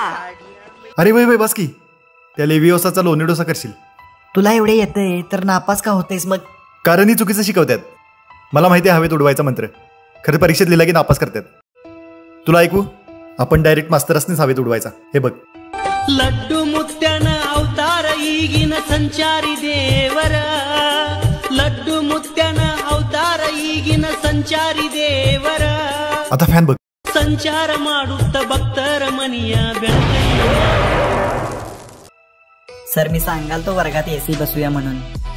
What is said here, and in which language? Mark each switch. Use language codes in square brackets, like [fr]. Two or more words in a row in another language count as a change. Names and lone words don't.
[mr] अरे वय बस की, त्या लेवियोसाचा लोणी डोसा करशील. तुला एवढे येतंय तर नापास का होतेस मग? कारण ही चुकीचं शिकवतात. मला माहिती आहे हवेत उडवायचा मंत्र, खरं परीक्षेत लिहिला की नापास करतात. तुला ऐकू, आपण डायरेक्ट मास्तरसनीच हवेत उडवायचा. हे बघ. [kn] ಲಡ್ಡು ಮುತ್ಯಾನ ಅವತಾರ ಈಗಿನ ಸಂಚಾರಿ ದೇವರ. ಲಡ್ಡು ಮುತ್ಯಾನ ಅವತಾರ ಈಗಿನ ಸಂಚಾರಿ ದೇವರ. [mr] आता फॅन बघ. [kn] ಸಂಚಾರ ಮಾಡುತ್ತ ಭಕ್ತರ ಮನಿಯ ಬೆಳಕಯ್ಯ. [mr] सर मी सांगाल तो वर्गात एसी बसूया म्हणून.